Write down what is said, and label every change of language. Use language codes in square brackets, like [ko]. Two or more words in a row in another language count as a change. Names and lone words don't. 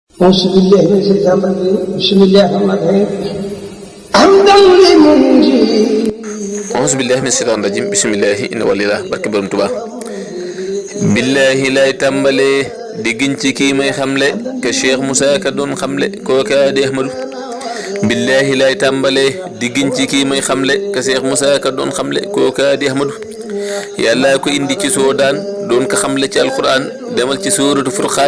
[ar] أعوذ بالله من الشيطان الرجيم بسم الله الرحمن الرحيم حمدا لمنجي أعوذ بالله من الشيطان الرجيم بسم الله إن ولي الله [wo] barke borom Tuubaa billahi lay tàmbalee di giñ ci kii may xamle ke Cheikh Moussa Ka doon xamle kooka di Ahmadu billahi lay tàmbalee di giñ ci kii may xamle ke Cheikh Moussa Ka doon xamle kooka di Ahmadu yàlla ko indi ci soodaan doon ko xamle ci alquran demal ci suuratu furqaan